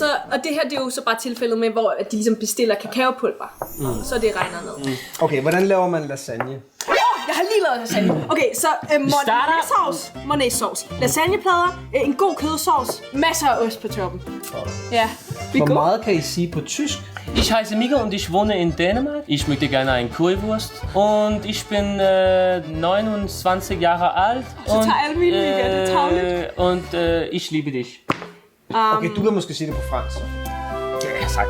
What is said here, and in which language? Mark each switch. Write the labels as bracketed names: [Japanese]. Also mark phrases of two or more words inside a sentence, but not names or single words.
[Danish] Og det her, det er jo så bare tilfældet med, hvor de ligesom bestiller kakaopulver. Så det regner ned. Okay, hvordan laver man lasagne? Jeg har lige lavet lasagne. Okay, så Mornay-sauce, lasagneplader, en god kødsauce, masser af ost på toppen. Ja, Hvor meget kan I sige på tysk? [German] Ich heiße Mika und ich wohne in Dänemark. Ich möchte gerne eine Currywurst. Und ich bin 29 Jahre alt. [Danish] Så tager alle mine, Mika, det er tavligt. [German] Und ich liebe dich. [Danish] Okay, du kan måske sige det på fransk. Ja, sagt.